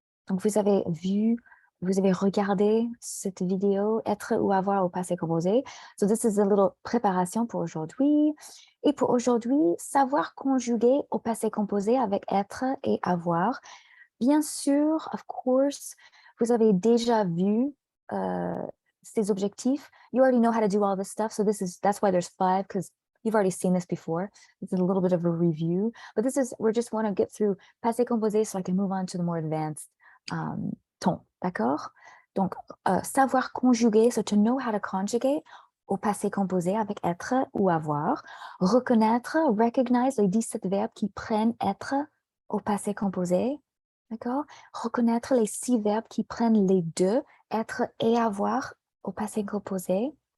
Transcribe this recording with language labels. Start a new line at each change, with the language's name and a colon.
French: Donc, vous avez vu, vous avez regardé cette vidéo, être ou avoir au passé composé.
English: So, this is a little
French: préparation pour aujourd'hui. Et pour aujourd'hui, savoir conjuguer au passé composé avec être et avoir. Bien sûr,
English: of course,
French: vous avez déjà vu ces objectifs.
English: You already know how to do all this stuff. So that's why there's 5, because you've already seen this before. This is a little bit of a review, but we're just want to get through passé composé so I can move on to the more advanced ton,
French: d'accord? Donc, savoir conjuguer,
English: so to know how to conjugate
French: au passé composé avec être ou avoir. Reconnaître, recognize les 17 verbes qui prennent être au passé composé. D'accord? Reconnaître les 6 verbes qui prennent les deux, être et avoir au passé composé.